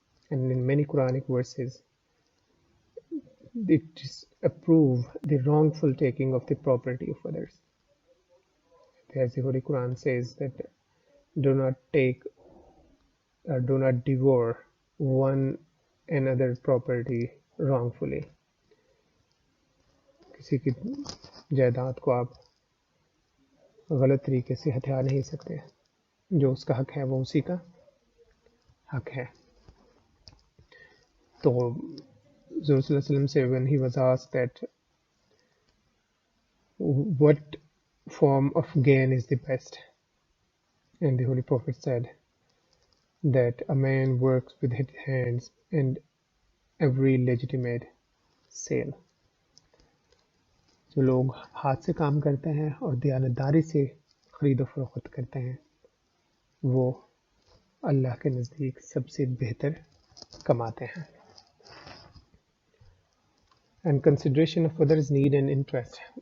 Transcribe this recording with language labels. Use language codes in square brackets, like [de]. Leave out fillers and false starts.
[en] And in many Quranic verses, it disapprove the wrongful taking of the property of others. As the Holy Quran says that do not take or do not devour one another property wrongfully. [hi] किसी की जायदाद को आप गलत तरीके से हथिया नहीं सकते, जो उसका हक है वो उसी का हक है. [en] तो Rasulullah said when he was asked that what form of gain is the best, and the Holy Prophet said that a man works with his hands and every legitimate sale. [hi] जो लोग हाथ से काम करते हैं और दयानतदारी से खरीदो फरोख्त करते हैं, वो अल्लाह के नज़दीक सबसे बेहतर कमाते हैं. [en] And consideration of others' need and interest.